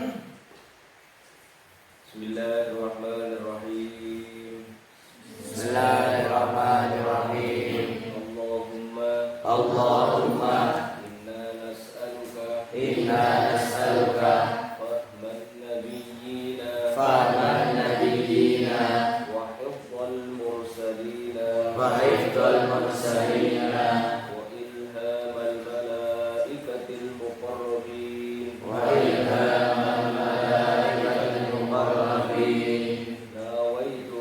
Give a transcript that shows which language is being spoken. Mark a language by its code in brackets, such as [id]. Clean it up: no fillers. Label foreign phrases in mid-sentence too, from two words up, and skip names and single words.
[ar] Bismillahirrahmanirrahim. Bismillahirrahmanirrahim. Allahumma Allahumma إنا نسألك فهم النبيين وحفظ المرسلين وحفظ المرسلين وإلهام الملائكة المقربين وإلهام الملائكة المقربين. nawaitu